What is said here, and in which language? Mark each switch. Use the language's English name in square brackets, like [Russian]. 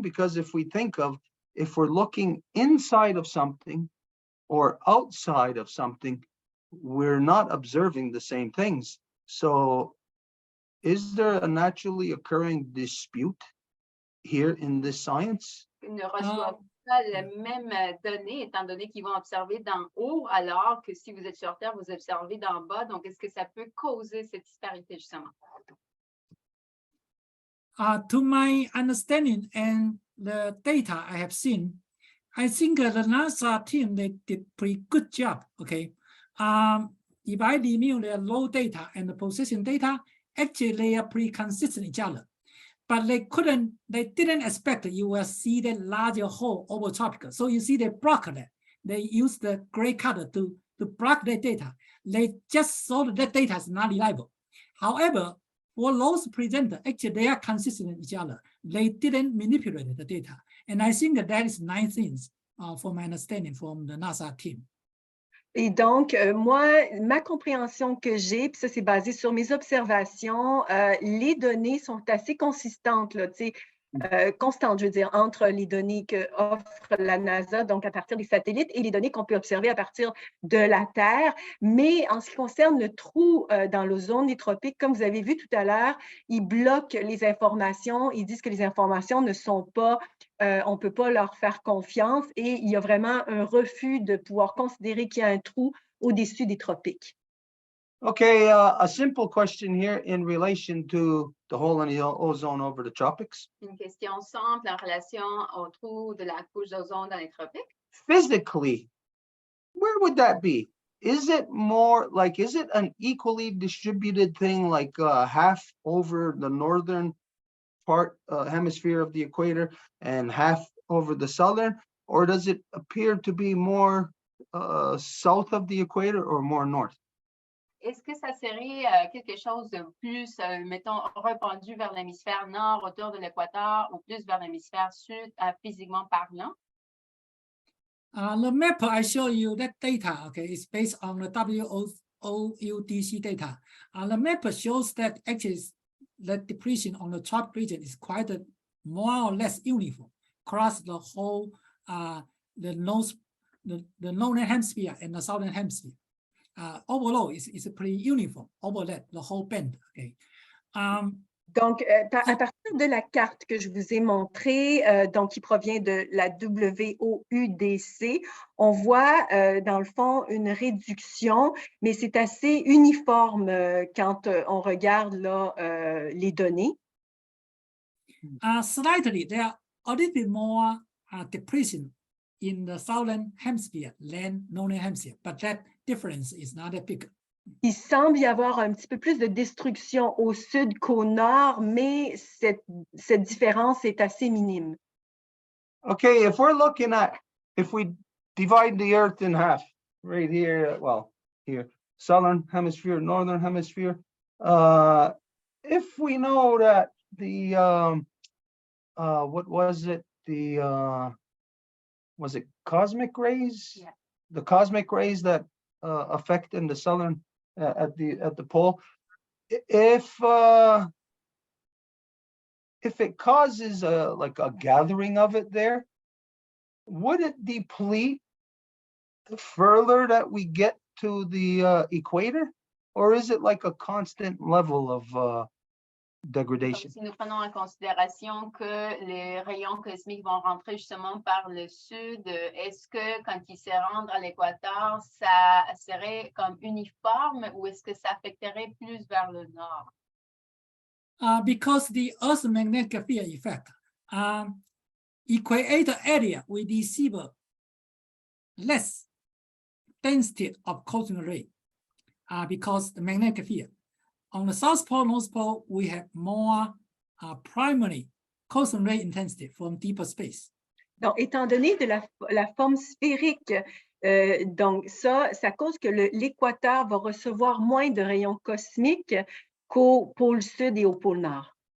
[English] Because if we're looking inside of something or outside of something, we're not observing the same things. So is there a naturally occurring dispute here in this science? [French] ne reçoivent pas les mêmes données, étant donné qu'ils vont observer d'en haut, alors que si vous êtes sur Terre, vous observez d'en bas. Donc, est-ce que ça peut causer cette disparité, justement? [English] To my understanding and the data I have seen, I think the NASA team, they did pretty good job, okay? If I review their raw data and the processing data, actually they are pretty consistent each other. But they didn't expect you will see the larger hole over tropical. So you see they block that. They use the gray color to block the data. They just saw that data is not reliable. However, for those presenters, actually they are consistent with each other. They didn't manipulate the data. And I think that is nice things from my understanding from the NASA team. [French] Et donc, moi, ma compréhension que j'ai, puis ça, c'est basé sur mes observations, les données sont assez consistantes, là, tu sais, constantes, je veux dire, entre les données que offre la NASA, donc à partir des satellites, et les données qu'on peut observer à partir de la Terre. Mais en ce qui concerne le trou dans l'ozone des tropiques, comme vous avez vu tout à l'heure, ils bloquent les informations, ils disent que les informations ne sont pas on ne peut pas leur faire confiance et il y a vraiment un refus de pouvoir considérer qu'il y a un trou au-dessus des tropiques. [English] Okay, a simple question here in relation to the hole in the ozone over the tropics. [French] Une question simple en relation au trou de la couche d'ozone dans les tropiques. [English] Physically, where would that be? Is it more like, is it an equally distributed thing, like half over the northern part hemisphere of the equator and half over the southern, or does it appear to be more south of the equator or more north? [French] Est-ce que ça serait quelque chose de plus, mettons, répandu vers l'hémisphère nord autour de l'équateur ou plus vers l'hémisphère sud, physiquement parlant? [English] The map I show you, that data, okay, is based on the WOUDC data. The map shows that actually the depletion on the tropic region is quite more or less uniform across the whole the northern hemisphere and the southern hemisphere. Overall, it's pretty uniform over that, the whole band. Okay. [French] Donc, à partir de la carte que je vous ai montrée, donc qui provient de la WOUDC, on voit dans le fond une réduction, mais c'est assez uniforme quand on regarde là, les données. [English] Slightly, there are a little bit more depletion in the southern hemisphere than northern hemisphere, but that difference is not that big. [French] Il semble y avoir un petit peu plus de destruction au sud qu'au nord, mais cette différence est assez minime. [English] Okay, if we're looking at, if we divide the earth in half, right here, well, here, southern hemisphere, northern hemisphere, if we know that the, what was it? The, was it cosmic rays? Yeah. The cosmic rays that affect in the southern, at the pole, if it causes like a gathering of it there, would it deplete the further that we get to the equator, or is it like a constant level of degradation? [French] Donc, si nous prenons en considération que les rayons cosmiques vont rentrer justement par le sud, est-ce que quand ils se rendent à l'équateur, ça serait comme uniforme ou est-ce que ça affecterait plus vers le nord? [English] because the Earth's magnetic field effect, equator area we receive less density of cosmic ray because the magnetic field. On the South Pole, North Pole, we have more primary cosmic ray intensity from deeper space. [French] Donc, étant donné de la forme sphérique, donc ça cause que l'équateur va recevoir moins de rayons cosmiques qu'au pôle sud et au pôle nord.